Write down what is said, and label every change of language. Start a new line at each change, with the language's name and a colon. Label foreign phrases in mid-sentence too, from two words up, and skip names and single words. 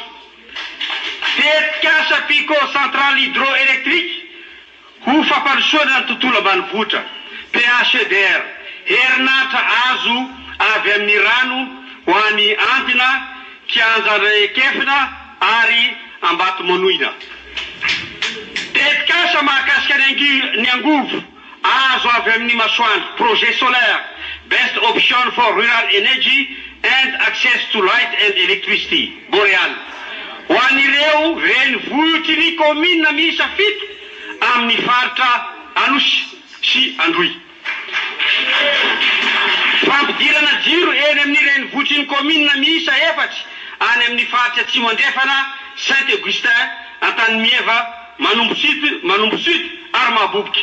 Malagasy: Tetikasa
French: pico centrale hydroélectrique
Malagasy: ho fampandrosoana ny tontolo ambanivohitra, PHEDR, herinaratra azo avy amin'ny rano ho any Andina, Kianjarekefina ary Ambatomanoina. Tetikasa mahakasika ny angovo azo avy amin'ny masoandro,
French: projet solaire
English: best option for rural energy and access to light and electricity, Boreal.
Malagasy: Ho an'ireo renivohitry ny commune miisa 7 amin'ny faritra Anosy sy Androy. Fampidirana jiro eny amin'ny renivohitry ny commune miisa 4 any amin'ny faritra Atsimo Andrefana, Saint-Augustin, Antanimieva, Manombo Sud ary Mahaboboky.